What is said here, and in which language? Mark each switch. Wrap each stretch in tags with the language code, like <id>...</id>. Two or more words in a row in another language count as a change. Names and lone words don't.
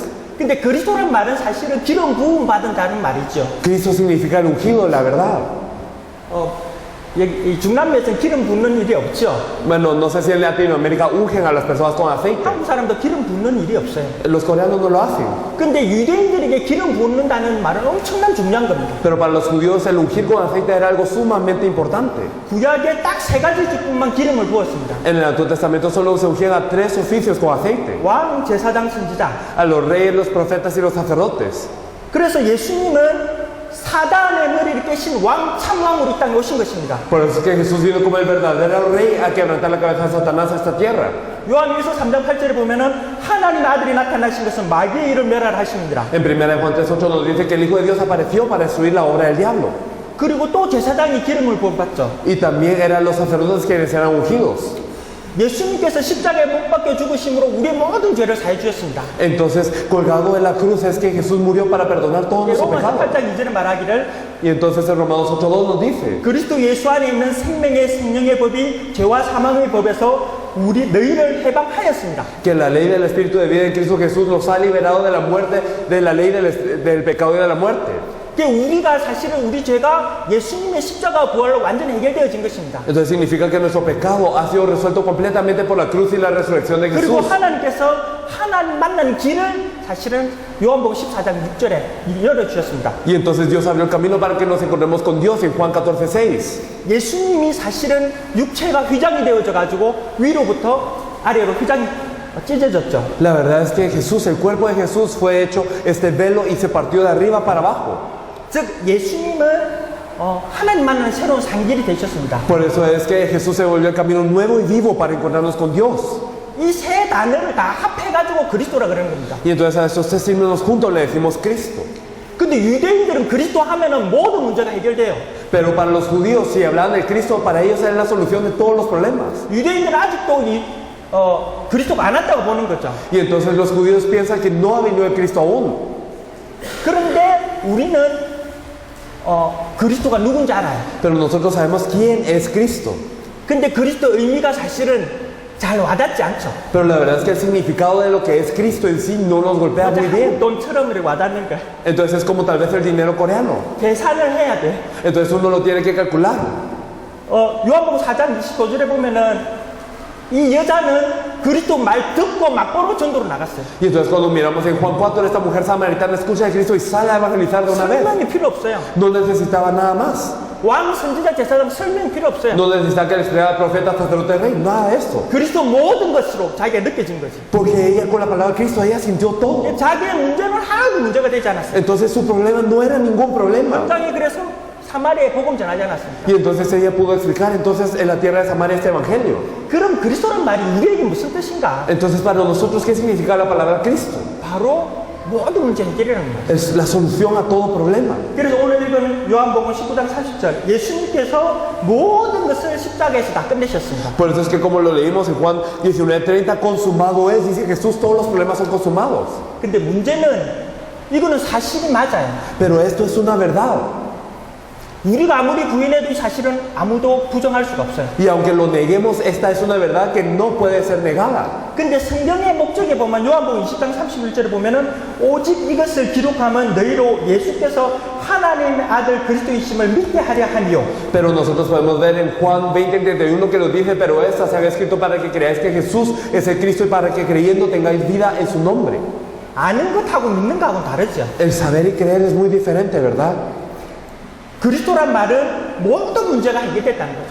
<ko>근데 그리스도란 말은 사실은 기름 부음 받은 다는 말이죠.</ko> <es>Cristo significa el ungido de la verdad.</es> <ko>이 중남미에서는 기름 붓는 일이 없죠.</ko> <es>Bueno, no sé si en Latinoamérica ungen a las personas con aceite.</es> <ko>한국 사람도 기름 붓는 일이 없어요.</ko> <es>Los coreanos no lo hacen.</es> <ko>근데 유대인들에게 기름 붓는다는 말은 엄청난 중요한 겁니다.</ko> <es>Pero para los judíos el ungir con aceite era algo sumamente importante.</es> <ko>구약에 딱 세 가지 직분만 기름을 부었습니다.</ko> <es>En el Antiguo Testamento solo se ungían a 3 oficios con aceite.</es> <ko>왕, 제사장, 선지자.</ko> <es>A los reyes, los profetas y los sacerdotes.</es> <ko>그래서 예수님은 사단의 머리를 깨신 왕, 참왕으로 이 땅에 오신 것입니다.</ko> <es>Por eso es que Jesús vino como el verdadero rey a quebrantar la cabeza de Satanás a esta tierra.</es> <ko>요한일서 3장 8절에 보면은 하나님 아들이 나타나신 것은 마귀의 일을 멸하심이니라.</ko> <es>En 1 Juan 3:8 nos dice que el Hijo de Dios apareció para destruir la obra del diablo.</es> <ko>그리고 또 제사장이 기름을 부어받죠.</ko> <es>Y también eran los sacerdotes quienes eran ungidos.</es> <ko>예수님께서 십자가에 못 박혀 죽으심으로 우리의 모든 죄를 사해 주셨습니다.</ko> <es>Entonces, colgado de la cruz es que Jesús murió para perdonar todos nuestros</es> <ko>로마서</ko> <es>pecados.</es> <ko>8장 2절에 말하기를</ko> <es>Y entonces en Romanos 8:2 nos dice</es> <ko>그리스도 예수 안에 있는 생명의 생명의 법이 죄와 사망의 법에서 너희를 해방하였습니다.</ko> <es>que la ley del Espíritu de vida en Cristo Jesús nos ha liberado de la muerte, de la ley del pecado y de la muerte.</es> <ko>우리가 사실은 우리 죄가 예수님의 십자가 부활로 완전히 해결되어진 것입니다.</ko> <es>Entonces significa que nuestro pecado ha sido resuelto completamente por la cruz y la resurrección de</es> <ko>그리고</ko> <es>Jesús.</es> <ko>하나님께서 하나님 만나는 길을 사실은 요한복음 14장 6절에 열어주셨습니다.</ko> <es>Y entonces Dios abrió el camino para que nos encontremos con Dios en Juan 14:6.</es> <ko>예수님이 사실은 육체가 휘장이 되어져 가지고 위로부터 아래로 휘장이 찢어졌죠.</ko> <es>La verdad es que Jesús, el cuerpo de Jesús fue hecho este velo y se partió de arriba para abajo.</es> <ko>즉 예수님은 하나님 만나는 새로운 상길이 되셨습니다.</ko> <es>Por eso es que Jesús se volvió el camino nuevo y vivo para encontrarnos con Dios.</es> <ko>이 세 단어를 다 합해가지고 그리스도라 그러는 겁니다.</ko> <es>Y entonces a estos tres signos juntos le decimos Cristo.</es> <ko>근데 유대인들은 그리스도 하면은 모든 문제가 해결돼요.</ko> <es>Pero para los judíos, si hablaban de Cristo, para ellos era la solución de todos los problemas.</es> <ko>유대인들은 아직도 그리스도가 안 왔다고 보는 거죠.</ko> <es>Y entonces los judíos piensan que no ha venido el Cristo aún.</es> <ko>그런데 우리는 그리스도가 누군지 알아요.</ko> <es>Pero nosotros sabemos quién es Cristo.</es> <ko>근데 그리스도 의미가 사실은 잘 와닿지 않죠.</ko> <es>Pero la verdad es que el significado de lo que es Cristo en sí no nos golpea muy</es> <ko>한국</ko> <es>bien.</es> <ko>돈처럼 이렇게 와닿는 거예요.</ko> <es>Entonces es como tal vez el dinero coreano.</es> <ko>계산을 해야 돼.</ko> <es>Entonces uno lo tiene que calcular.</es> <ko>요한복음 4장 25절에 보면은 이 여자는 그리스도 말 듣고 막보로 전도로 나갔어요.</ko> <es>Y entonces cuando miramos en Juan 4, esta mujer samaritana escucha de Cristo y sale a evangelizar de una vez.</es> <ko>설명이 필요 없어요.</ko> <es>No necesitaba nada más.</es> <ko>왕, 선지자, 제사장 설명이 필요 없어요.</ko> <es>No necesitaba que le escribiera profeta, sacerdote, rey. Nada de esto.</es> <ko>그리스도 모든 것으로 자기가 느껴진 거지.</ko> <es>Porque ella con la palabra de Cristo, ella sintió todo.</es> <ko>자기의 문제는 하나도 문제가 되지 않았어요.</ko> <es>Entonces su problema no era ningún problema.</es> <ko>당장에 그래서 사마리아에 복음 전하지 않았습니까?</ko> <es>Y entonces ella pudo explicar entonces en la tierra de Samaria este evangelio.</es> <ko>그럼 그리스도란 말이 우리에게 무슨 뜻인가?</ko> <es>Entonces para nosotros, ¿qué significa la palabra Cristo?</es> <ko>바로 모든 문제 해결이라는 거예요.</ko> <es>Es la solución a todo problema.</es> <ko>그래서 오늘 읽은 요한복음 19장 30절 예수님께서 모든 것을 십자가에서 다 끝내셨습니다.</ko> <es>Por eso es que como lo leímos en Juan 19:30, consumado es, dice Jesús, todos los problemas son consumados.</es> <ko>근데 문제는 이거는 사실이 맞아요.</ko> <es>Pero esto es una verdad.</es> <ko>우리가 아무리 부인해도 이 사실은 아무도 부정할 수가 없어요.</ko> <es>Y aunque lo neguemos, esta es una verdad que no puede ser negada.</es> <ko>근데 성경의 목적에 보면 요한복음 20장 31절에 보면은 오직 이것을 기록하면 너희로 예수께서 하나님의 아들 그리스도이심을 믿게 하려 함이요.</ko> <es>Pero nosotros podemos ver en Juan 20:31 que nos dice, pero esta se ha escrito para que creáis que Jesús es el Cristo y para que creyendo tengáis vida en su nombre.</es> <ko>아는 것하고 믿는 거하고는 다르죠.</ko> <es>El saber y creer es muy diferente, ¿verdad?</es> <ko>그리스도란 말은 모든 문제가 해결됐다는 거죠.</ko>